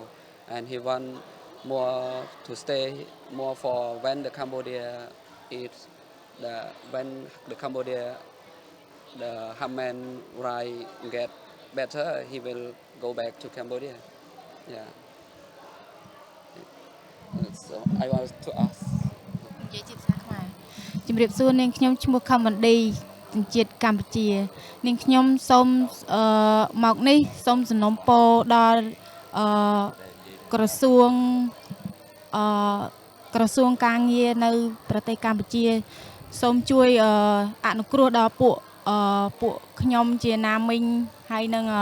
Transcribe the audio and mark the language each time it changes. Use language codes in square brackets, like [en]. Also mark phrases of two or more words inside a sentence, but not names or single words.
[en] And he want more to stay more for when the Cambodia is when the Cambodia the human right get better, he will go back to Cambodia. Yeah. So I want to ask. [km] និយាយជាភាសាខ្មែរជំរាបសួរនាងខ្ញុំឈ្មោះខមវណ្ឌីជាតិកម្ពុជានាងខ្ញុំសូមមកនេះសូមសំណូមពរដល់ក្រសួងក្រសួងការងារនៅប្រទេសកម្ពុជាសូមជួយអនុគ្រោះដល់ពួកខ្ញុំជាណាមីងហើយនឹង